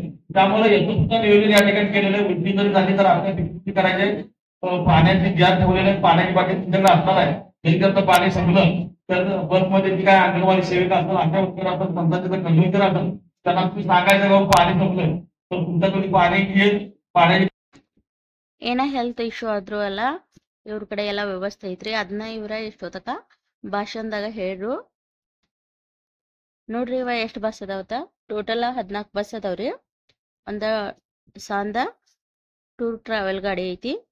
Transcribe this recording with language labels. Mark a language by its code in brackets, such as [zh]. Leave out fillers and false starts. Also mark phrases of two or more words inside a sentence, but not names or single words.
[mr] त्यामुळे याचं सुद्धा नियोजन या ठिकाणी केलेलं आहे. उलटी जरी झाली तर आपल्याला करायचे पाण्याची जार ठेवलेले पाण्याची बाटली तुमच्याकडे असणार आहे. हेलिकॉप्टर पाणी संपलं तर बसमध्ये जी काय अंगणवाडी सेविका असतात आशा वर्कर असतात समजा तिथं कंडक्टर असतात त्यांना तुम्ही सांगायचं बाबा पाणी संपलं तर तुमच्याकडे पाणी येईल पाण्याची [kn] ಏನ [en] health issue [kn] ಆದ್ರೂ ಎಲ್ಲ ಇವ್ರ ಕಡೆ ಎಲ್ಲ ವ್ಯವಸ್ಥೆ ಐತ್ರಿ. ಅದನ್ನ ಇವ್ರ ಎಷ್ಟೊತ್ತಕ ಭಾಷಣದಾಗ ಹೇಳ್ರು. ನೋಡ್ರಿ ಇವ ಎಷ್ಟು ಬಸ್ ಅದಾವತ್ತ. ಟೋಟಲ್ 14 ಬಸ್ ಅದಾವ್ರಿ. ಒಂದ ಸಾಂದ [en] tour travel [kn] ಗಾಡಿ ಐತಿ.